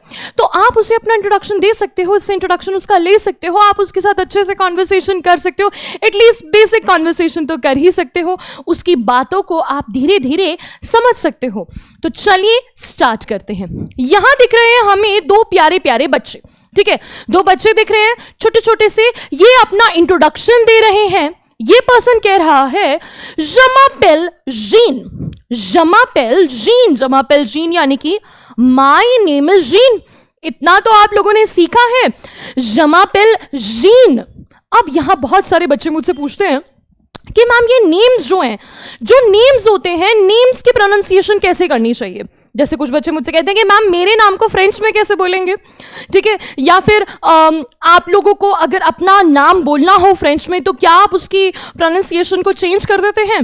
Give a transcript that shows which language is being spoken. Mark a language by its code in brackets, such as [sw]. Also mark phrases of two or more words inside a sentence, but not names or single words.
[hi] तो आप उसे अपना इंट्रोडक्शन दे सकते हो, इससे इंट्रोडक्शन उसका ले सकते हो, आप उसके साथ अच्छे से कॉन्वर्सेशन कर सकते हो, [en] atleast basic conversation [hi] तो कर ही सकते हो, उसकी बातों को आप धीरे धीरे समझ सकते हो. तो चलिए स्टार्ट करते हैं. यहां दिख रहे हैं हमें दो प्यारे प्यारे बच्चे. ठीक है, दो बच्चे दिख रहे हैं छोटे छोटे से, ये अपना इंट्रोडक्शन दे रहे हैं. ये पर्सन कह रहा है [fr] je m'appelle Jean [hi] यानी कि [en] my name is Jean. [hi] इतना तो आप लोगों ने सीखा है, [fr] je m'appelle Jean. [hi] अब यहां बहुत सारे बच्चे मुझसे पूछते हैं कि मैम ये नेम्स जो हैं, जो नेम्स होते हैं, नेम्स की प्रोनाउंसिएशन कैसे करनी चाहिए. जैसे कुछ बच्चे मुझसे कहते हैं कि मैम मेरे नाम को फ्रेंच में कैसे बोलेंगे. ठीक है, या फिर आप लोगों को अगर अपना नाम बोलना हो फ्रेंच में तो क्या आप उसकी प्रोनाउंसिएशन को चेंज कर देते हैं.